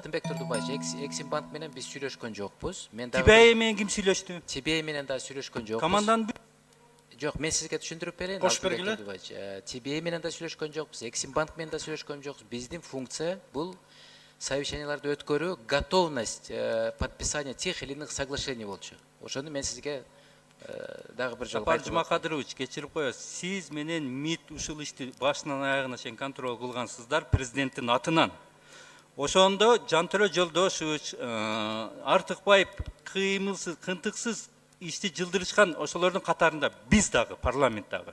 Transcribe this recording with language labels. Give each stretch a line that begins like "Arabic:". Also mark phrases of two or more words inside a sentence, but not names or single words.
Kyrgyz: Алтынбек Турдубаевич, Эксим банк менен биз сүйлөшкөн жокпуз. Мен дагы Тибей менен ким сүйлөштү? Тибей менен да сүйлөшкөн жокпуз. Команданын Жок, мен сизге түшүндүрүп берейин. Кош бергиле. Тибей менен да сүйлөшкөн жокпуз, Эксим банк менен да сүйлөшкөн жокпуз. Биздин функция бул совещанияларды өткөрүү,
Russian: готовность подписания тех или иных соглашений болчу.
Kyrgyz: Ошону мен сизге дагы бир жолу Сапар Жумакадырович, кечирип коесуз. Сиз менен МИД ушул ишти башынан аягына чейин контроль кылгансыздар президенттин атынан. Ошондо Жантөре Жолдошевич, Артыкбаев кыймылсыз, кынтыксыз ишти жылдырышкан ошолордун катарында биз дагы, парламент дагы.